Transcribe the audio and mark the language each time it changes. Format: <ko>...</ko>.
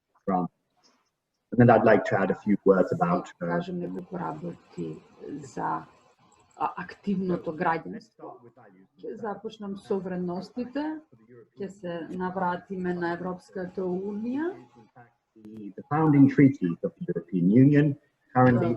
<en>And then I'd like to add a few words about</en> <mk>кажем неколку работи за активното граѓанство. Ќе започнам со вредностите, ќе се навратиме на Европската унија.</mk> <en>The founding treaties of the European Union, currently</en>